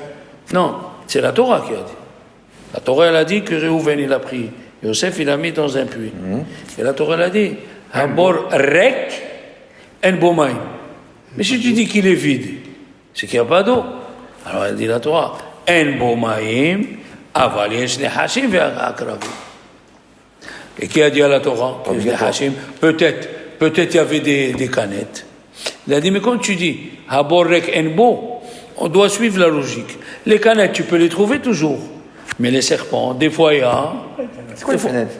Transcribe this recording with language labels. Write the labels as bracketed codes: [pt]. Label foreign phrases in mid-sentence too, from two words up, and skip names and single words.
[fr] Non, c'est la Torah qui a dit. La Torah, elle a dit que Réhouven, il a pris Yosef, il l'a mis dans un puits. Et la Torah, elle a dit, [he] הבור רק אין בו מים. [fr] Mais si tu dis qu'il est vide, c'est qu'il n'y a pas d'eau. Alors elle dit la Torah, [he] אין בו מים, אבל יש נחשים ועקרבים. [fr] Et qui a dit à la Torah, que les nehashim, peut-être il y avait des canettes. Il a dit, mais quand tu dis, [he] הבור רק אין בו, [fr] on doit suivre la logique. Les canettes, tu peux les trouver toujours. Mais les serpents, des fois il y a. C'est quoi les fenêtres?